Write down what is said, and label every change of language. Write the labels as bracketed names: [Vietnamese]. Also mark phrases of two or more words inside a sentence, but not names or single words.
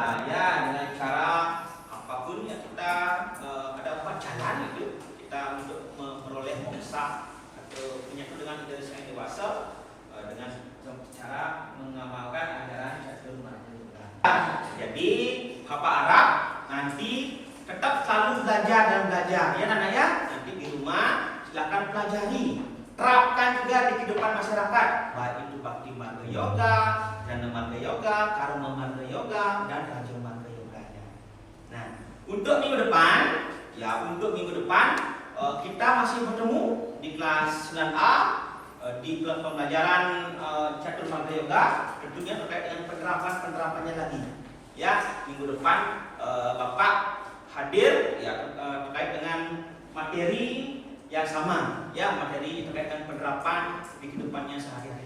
[Indonesian] Ya, dengan cara apapun ya kita ada 4 jalan itu kita untuk memperoleh moksa atau menyatu dengan idealisme yang dewasa dengan cara mengamalkan ajaran catur marga yoga. Jadi Bapak harap nanti tetap selalu belajar dan belajar ya anak ya. Nanti di rumah silakan pelajari, terapkan juga di kehidupan masyarakat, baik itu Bhakti Marga Yoga, Jnana Marga Yoga, Karma Marga Yoga, dan Raja Marga Yoga. Nah, untuk minggu depan kita masih bertemu di kelas 9A di kelas pembelajaran catur marga yoga, tentunya terkait dengan penerapannya lagi. Ya, minggu depan Bapak hadir ya terkait dengan materi yang sama, ya materi terkait dengan penerapan di kehidupannya sehari-hari.